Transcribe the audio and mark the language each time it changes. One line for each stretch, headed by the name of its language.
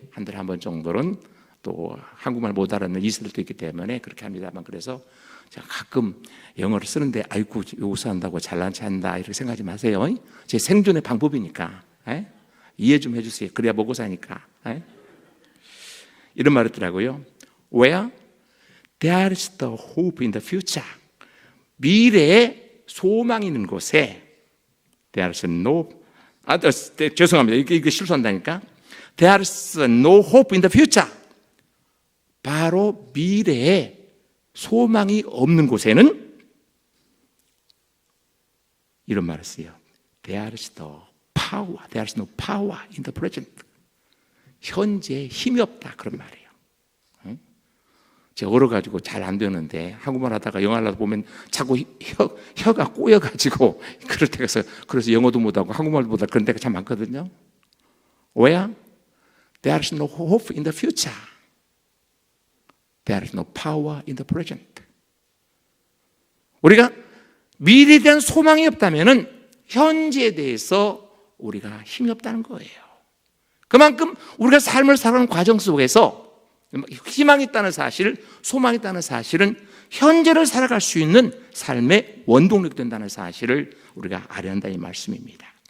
Korean: 한 달에 한 번 정도는 또 한국말 못 알아듣는 이세들도 있기 때문에 그렇게 합니다만 그래서 제가 가끔 영어를 쓰는데 아이고 요새 한다고 잘난 체한다 이렇게 생각하지 마세요. 제 생존의 방법이니까 이해 좀 해주세요. 그래야 먹고 사니까. 이런 말 했더라고요.
English: Where there is the hope in the future.
Korean: 미래에 소망이 있는 곳에
English: there is no
Korean: 죄송합니다. 이게 실수한다니까.
English: There is no hope in the future.
Korean: 바로 미래에 소망이 없는 곳에는 이런 말을 써요.
English: There is no power. There is no power in the present.
Korean: 현재에 힘이 없다. 그런 말이에요. 제가 얼어가지고 잘 안 되는데 한국말 하다가 영어 하려다 보면 자꾸 혀가 꼬여가지고 그럴 때가 있어요. 그래서 영어도 못하고 한국말도 못하고 그런 때가 참 많거든요.
English: Where there is no hope in the future. There is no power in the present.
Korean: 우리가 미래에 대한 소망이 없다면 현재에 대해서 우리가 힘이 없다는 거예요. 그만큼 우리가 삶을 살아가는 과정 속에서 희망이 있다는 사실, 소망이 있다는 사실은 현재를 살아갈 수 있는 삶의 원동력이 된다는 사실을 우리가 알아야 한다 이 말씀입니다.